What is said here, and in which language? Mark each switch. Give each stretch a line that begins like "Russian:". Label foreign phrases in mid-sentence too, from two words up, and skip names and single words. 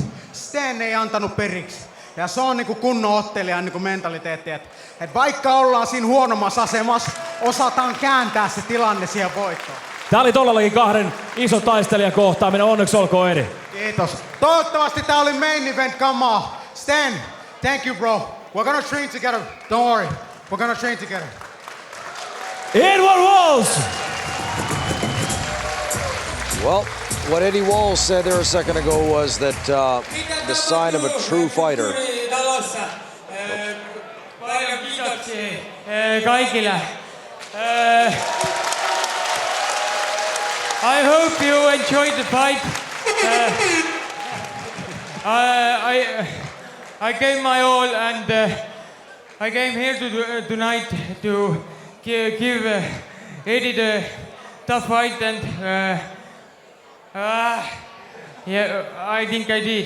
Finnish: Sten ei antanut periksi. Ja se on niin kuin kunnon ottelijan niin kuin mentaliteetti, että vaikka ollaan siinä huonommassa asemassa, osataan kääntää se tilanne siihen voittoon. Tää oli todellakin kahden ison taistelijan kohtaaminen. Onneksi olkoon, Edi. Kiitos. Toivottavasti tää oli
English: main event
Finnish: kamaa.
English: Sten, thank you bro. We're gonna train together. Don't worry. We're gonna train together. Edward Walls! Well, what Eddie Walls said there a second ago was that the sign of a true fighter.
Finnish: Paljon kiitoksia kaikille.
English: I hope you enjoyed the fight. I gave my all and I came here tonight to give Eddie the tough fight and yeah, I think I did.